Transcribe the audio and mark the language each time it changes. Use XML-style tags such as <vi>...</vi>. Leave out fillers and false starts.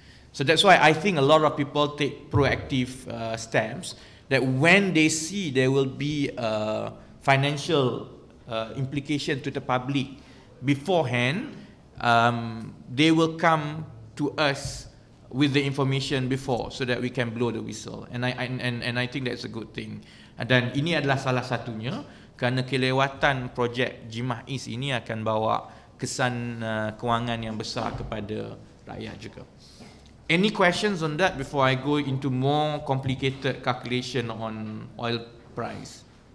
<en>So that's why I think a lot of people take proactive steps, that when they see there will be a financial implication to the public beforehand, they will come to us with the information before, so that we can blow the whistle. And I think that's a good thing.</en> <ms>Dan ini adalah salah satunya, kerana kelewatan projek Jimah East ini akan bawa kesan kewangan yang besar kepada rakyat juga.</ms> <en>Any questions on that before I go into more complicated calculation on oil price?</en>